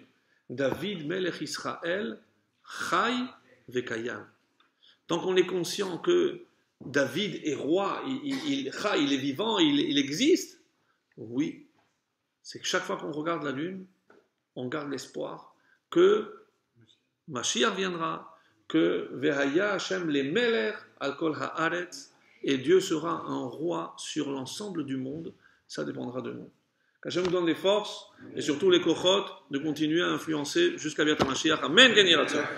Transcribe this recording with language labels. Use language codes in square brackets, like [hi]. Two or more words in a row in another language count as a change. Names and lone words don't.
[he] דוד מלך ישראל חי וקיים. [fr] Tant qu'on est conscient que David est roi, il est vivant, il existe, oui, c'est que chaque fois qu'on regarde la lune, on garde l'espoir que Mashiach viendra, que [he] והיה השם למלך על כל הארץ, [fr] et Dieu sera un roi sur l'ensemble du monde, ça dépendra de nous. Qu'Hachem nous donne les forces et surtout les kochot de continuer à influencer jusqu'à [he] ביאת המשיח. אמן כן יהי רצון.